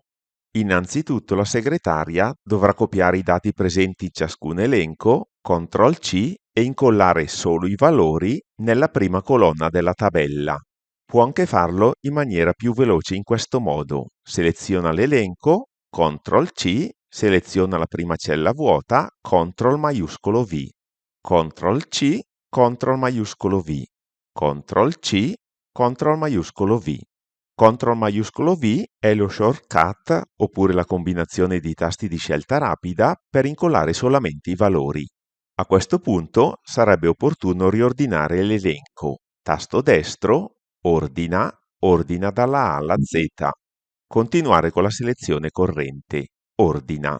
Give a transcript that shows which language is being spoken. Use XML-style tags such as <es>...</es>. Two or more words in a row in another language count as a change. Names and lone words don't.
<it>Innanzitutto la segretaria dovrà copiare i dati presenti in ciascun elenco, CTRL-C e incollare solo i valori nella prima colonna della tabella. Può anche farlo in maniera più veloce in questo modo. Seleziona l'elenco, CTRL-C, seleziona la prima cella vuota, CTRL maiuscolo V, CTRL-C, CTRL maiuscolo V, CTRL-C, CTRL maiuscolo V. CTRL maiuscolo V è lo shortcut oppure la combinazione di tasti di scelta rapida per incollare solamente i valori. A questo punto sarebbe opportuno riordinare l'elenco. Tasto destro, ordina, ordina dalla A alla Z. Continuare con la selezione corrente, ordina.</it>